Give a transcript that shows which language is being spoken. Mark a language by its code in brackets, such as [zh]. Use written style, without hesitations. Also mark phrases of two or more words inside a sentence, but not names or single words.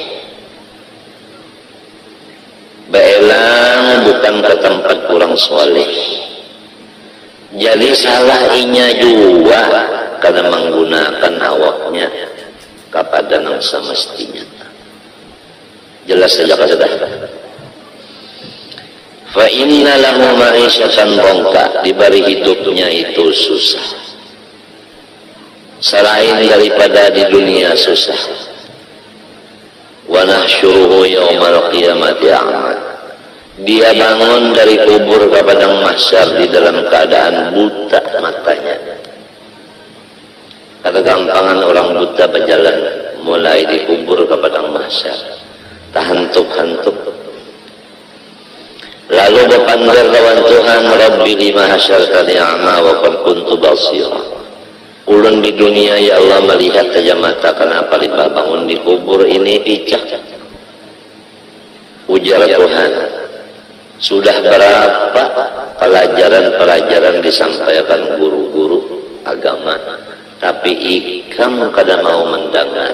[bjn] Beelang bukan ke tempat orang soleh. Jadi salah inya juga kada menggunakan awaknya kepada yang semestinya. Jelas saja kada. [ar] فإن له معيشة ضنكا, [id] diberi hidupnya itu susah. Selain daripada di dunia susah. [ar] ونحشره يوم القيامة أعمى. [id] Dia bangun dari kubur ke padang mahsyar di dalam keadaan buta matanya. Kata gampangan orang buta berjalan mulai di kubur ke padang mahsyar. [bjn] Tahantuk-hantuk. Lalu berpanggil lawan Tuhan, [ar] رب لم حشرتني أعمى وقد كنت بصيرا. [bjn] Ulun di dunia ya Allah melihat saja mata, kenapa limpah bangun di kubur ini picak. Ujar Tuhan, Sudah berapa pelajaran-pelajaran disampaikan guru-guru agama, tapi ikam kada mau mendengar.